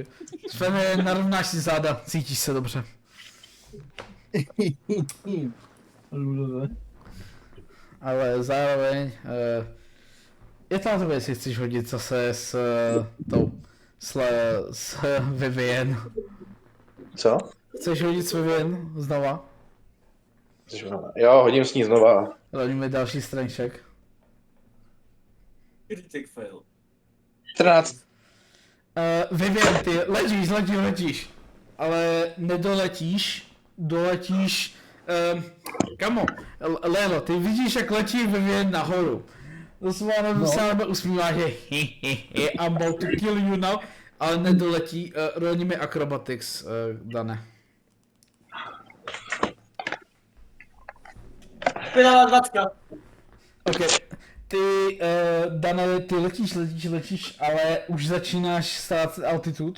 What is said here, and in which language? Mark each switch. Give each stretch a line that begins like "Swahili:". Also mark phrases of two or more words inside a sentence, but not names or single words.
Czech: Svene, narovnáš si záda, cítíš se dobře. Ale zároveň je to na tebe, jestli chceš hodit zase s Vivian. Co? Chceš hodit s Vivian znova? Jo, hodím s ní znova. Rodíme další
English: strength check. Critic fail.
Czech: 14. Vivian, ty letíš, ale nedoletíš, doletíš, kamo, Lélo, ty vidíš, jak letí Vivian nahoru. Doslova se na usmívá, že
English: I'm about to kill you now,
Czech: ale nedoletí, rolní mi acrobatics, Dane. Špinavá 20. Ok, ty, Dane, ty letíš, ale už začínáš ztrácet altitude.